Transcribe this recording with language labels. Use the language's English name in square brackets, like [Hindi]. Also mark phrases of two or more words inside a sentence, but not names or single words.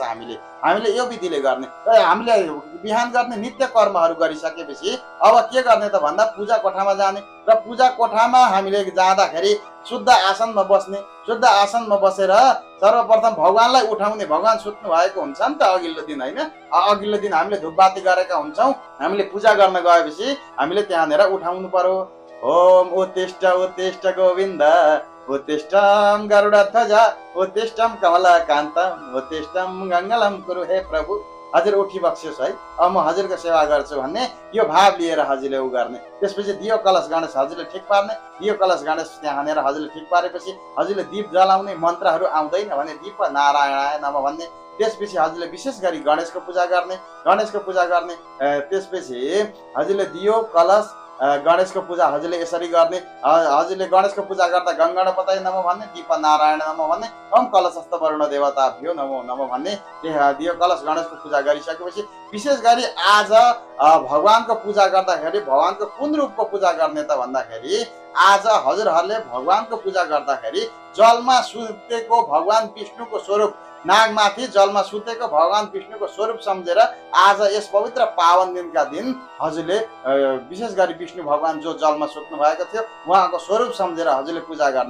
[Nepali] हामीले यो विधिले गर्ने र हामीले बिहान गर्ने नित्य कर्महरू गरिसकेपछि अब के गर्ने त भन्दा पूजा कोठामा जाने र पूजा कोठामा हामीले जाँदाखेरि शुद्ध आसनमा बस्ने, शुद्ध आसनमा बसेर सर्वप्रथम भगवानलाई उठाउने। भगवान सुत्नु भएको हुन्छ नि त अघिल्लो दिन, होइन? अघिल्लो दिन हामीले धुपबाती गरेका हुन्छौँ, हामीले पूजा गर्न गएपछि हामीले त्यहाँनिर उठाउनु पर्यो। [Sanskrit] ओम उत्तिष्ठ गोविन्द, उत्तिष्ठम गरुडध्वजा, उत्तिष्ठम कमलाकान्तम, उत्तिष्ठम गङ्गलम कुरु। [Nepali] हे प्रभु, हजुर उठी बक्सियोस् है, अब म हजुरको सेवा गर्छु भन्ने यो भाव लिएर हजुरले उ गर्ने। त्यसपछि दियो कलश गणेश हजुरले ठिक पार्ने। दियो कलश गणेश त्यहाँ हानेर हजुरले ठिक पारेपछि हजुरले दीप जलाउने। मन्त्रहरू आउँदैन भने [Sanskrit] दीप नारायणाय नमः [Nepali] भन्ने। त्यसपछि हजुरले विशेष गरी गणेशको पूजा गर्ने। त्यसपछि हजुरले दियो कलश गणेशको पूजा हजुरले यसरी गर्ने। हजुरले गणेशको पूजा गर्दा [Sanskrit] गङ्गणपतये नमः [Nepali] भन्ने, [Sanskrit] दीप नारायण नमः [Nepali] भन्ने, [Sanskrit] ओम कलशस्थ वरुण देवताभ्यो नमो नमः [Nepali] भन्ने। दियो कलश गणेशको पूजा गरिसकेपछि विशेष गरी आज भगवानको पूजा गर्दाखेरि भगवानको कुन रूपको पूजा गर्ने त भन्दाखेरि आज हजुरहरूले भगवानको पूजा गर्दाखेरि जलमा सुतेको भगवान विष्णुको स्वरूप, नागमाथि जलमा सुतेको भगवान विष्णुको स्वरूप सम्झेर आज यस पवित्र पावन दिनका दिन हजुरले विशेष गरी विष्णु भगवान जो जलमा सुत्नु भएको थियो उहाँको स्वरूप सम्झेर हजुरले पूजा गर्ने।